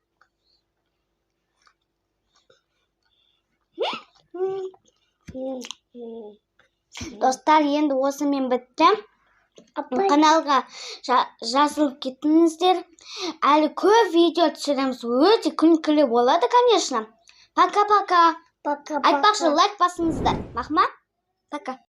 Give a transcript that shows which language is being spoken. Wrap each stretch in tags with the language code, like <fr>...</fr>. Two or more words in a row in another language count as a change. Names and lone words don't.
<kk>Достар, енді осымен бітті. Апай. Каналға жазылып кетіңіздер. Әлі көп видео түсіреміз. Өте күлкілі болады,</kk> <ru>конечно. Пока-пока. Пока-пока.</ru> <kk>Айтпақшы, лайк басыңыздар. Махма? Пока.</kk>